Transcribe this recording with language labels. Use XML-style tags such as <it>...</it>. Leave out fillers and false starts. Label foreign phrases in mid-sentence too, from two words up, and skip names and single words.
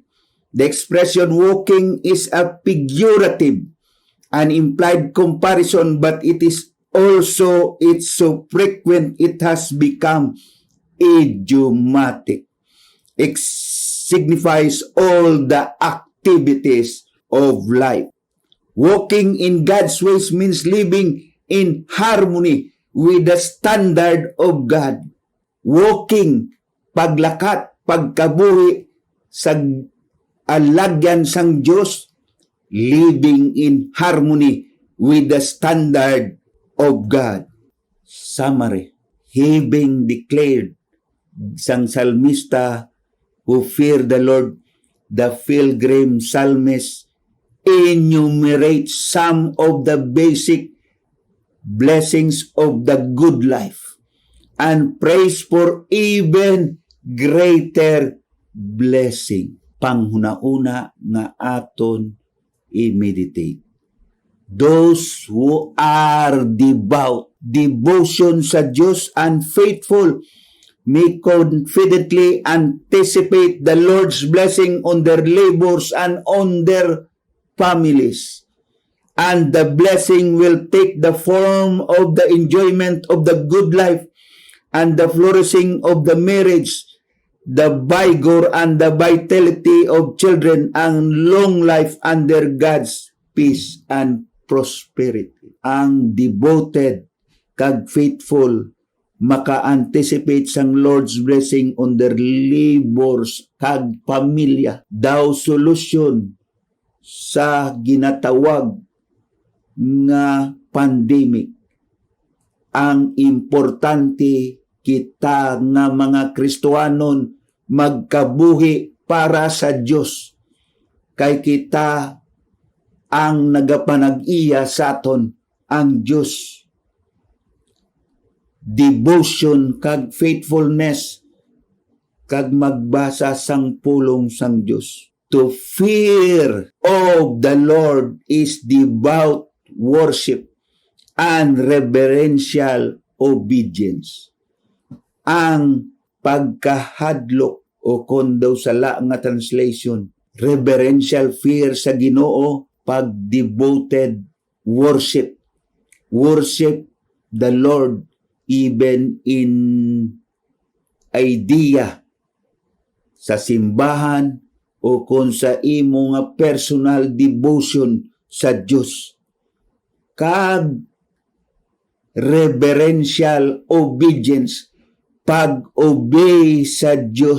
<en>The expression walking is a figurative and implied comparison, but it is also, it's so frequent, it has become idiomatic. signifies all the activities of life. Walking in God's ways means living in harmony with the standard of God. Walking,</en> <hil>paglakat, pagkabuhi sa alagyan sang Diyos,</hil> <en>living in harmony with the standard of God. Summary, having declared</en> <hil>sang salmista</hil> <en>who fear the Lord, the pilgrim psalmist enumerates some of the basic blessings of the good life and prays for even greater blessing.</en> <hil>Panghuna-una nga aton i-meditate.</hil> <en>Those who are devout, devotion</en> <hil>sa Diyos</hil> <en>and faithful may confidently anticipate the Lord's blessing on their labors and on their families. And the blessing will take the form of the enjoyment of the good life and the flourishing of the marriage, the vigor and the vitality of children, and long life under God's peace and prosperity.</en> <hil>Ang devoted kag faithful maka-anticipate sang</hil> <en>Lord's blessing on their labors</en> <hil>kag pamilya. Daw solusyon sa ginatawag nga pandemic. Ang importante kita nga mga Kristohanon magkabuhi para sa Diyos. Kay kita ang nagapanag-iya sa aton ang Diyos. Devotion kag faithfulness kag magbasa sang pulong sang Diyos.</hil> <en>To fear of the Lord is devout worship and reverential obedience.</en> <hil>Ang pagkahadlok o kung daw sala nga translation,</hil> <en>reverential fear</en> <hil>sa Ginoo, pag-devoted worship.</hil> <en>Worship the Lord even in idea</en> <hil>sa simbahan o kung sa imo nga</hil> <en>personal devotion</en> <hil>sa Diyos. Kag reverential obedience, pag-obey sa Diyos.</hil>